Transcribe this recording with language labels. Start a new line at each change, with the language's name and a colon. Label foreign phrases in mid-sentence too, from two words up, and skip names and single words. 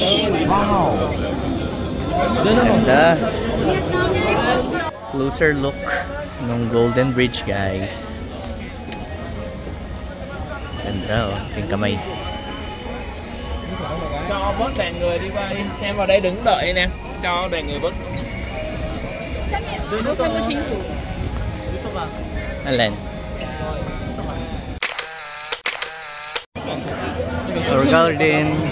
Filipino: Wow! Ganda.
English: Closer look
Filipino: ng Golden Bridge, guys. Ganda, oh. Yung kamay.
Vietnamese: Cho bớt đoàn người đi qua đi. Em vào đây đứng đợi nè. Cho đoàn người bớt.
Filipino: Alin?
English: Our garden.